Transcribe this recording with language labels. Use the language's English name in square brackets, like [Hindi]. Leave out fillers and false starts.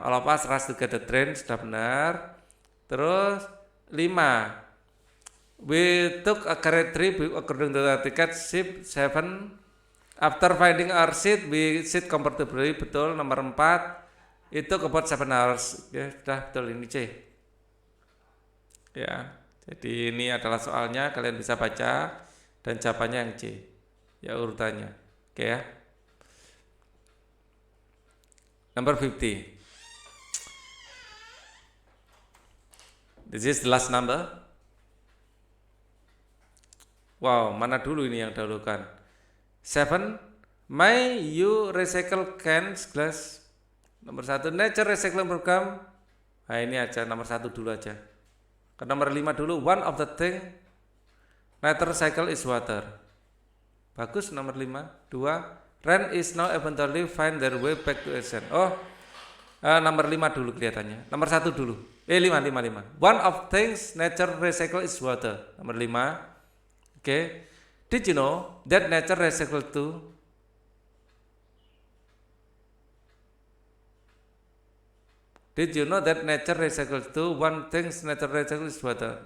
[English] All of us rush to get the train, [Indonesian] sudah benar. Terus [English] 5 we took a carriage trip according to the ticket. 7 after finding our seat we sit comfortably. [Indonesian] Betul. Nomor 4 itu [English] about 7 hours [Indonesian] ya, sudah betul ini C ya. Jadi ini adalah soalnya, kalian bisa baca dan jawabannya yang C ya urutannya. Oke ya. [English] Number 50. This is the last number. [Indonesian] Wow, mana dulu ini yang dahulukan? 7. [English] May you recycle cans, glass. [Indonesian] Nomor 1. [English] Nature recycling program. [Indonesian] Nah, ini aja nomor 1 dulu aja. Ke nomor 5 dulu. [English] One of the thing nature recycle is water. [Indonesian] Bagus nomor [English] 5. 2. Rain is now eventually find their way back to ocean. [Indonesian] Oh, nomor 5 dulu kelihatannya. Nomor 1 dulu. 5. [English] One of things nature recycle is water. [Indonesian] Nomor 5. [English] Okay. Did you know that nature recycle too? Did you know that nature recycle too? One thing nature recycle is water.